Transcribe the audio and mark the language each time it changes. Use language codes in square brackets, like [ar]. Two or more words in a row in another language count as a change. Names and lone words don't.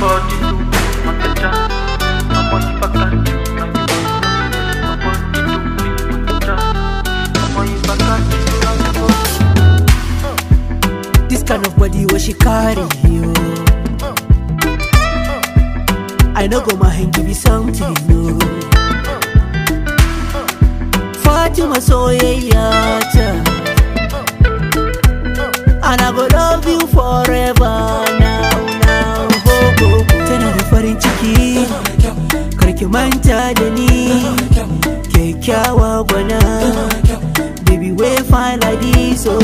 [pcm] This kind of body what she carry you. I know go my hand give you something new. [ha] Fatima soyayya ta, [pcm] and I go love you forever now, now. [ha] Tana da farin ciki, karki manta da ni, kyakkyawa gwana, [pcm] baby we fine like this, oh.